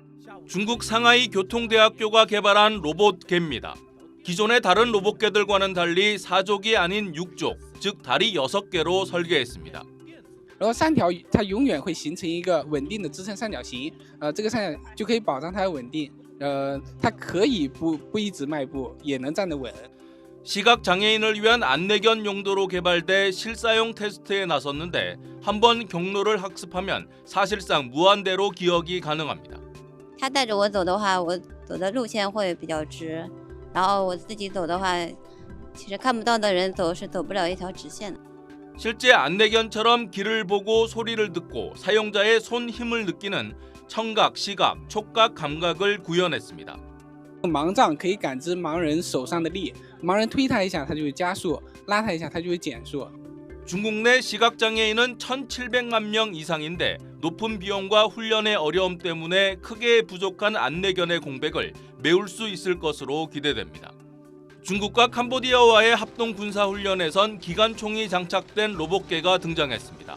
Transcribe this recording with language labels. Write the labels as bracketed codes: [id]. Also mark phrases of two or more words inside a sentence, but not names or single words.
[ko] 중국 상하이 교통대학교가 개발한 로봇개입니다. 기존의 다른 로봇개들과는 달리 4족이 아닌 6족, 즉 다리 6개로 설계했습니다. [zh] 然后三条它永远会形成一个稳定的支撑三角形，这个三角就可以保障它的稳定，它可以不一直迈步，也能站得稳。 [ko] 시각 장애인을 위한 안내견 용도로 개발돼 실사용 테스트에 나섰는데 한번 경로를 학습하면 사실상 무한대로 기억이 가능합니다. [zh] 他带着我走的话，我走的路线会比较直，然后我自己走的话，其实看不到的人走是走不了一条直线的。 [ko] 실제 안내견처럼 길을 보고 소리를 듣고 사용자의 손 힘을 느끼는 청각, 시각, 촉각 감각을 구현했습니다. [zh] 盲杖可以感知盲人手上的力，盲人推它一下，它就会加速；拉它一下，它就会减速。 [ko] 중국 내 시각장애인은 1,700만 명 이상인데 높은 비용과 훈련의 어려움 때문에 크게 부족한 안내견의 공백을 메울 수 있을 것으로 기대됩니다. 중국과 캄보디아와의 합동 군사훈련에선 기관총이 장착된 로봇개가 등장했습니다.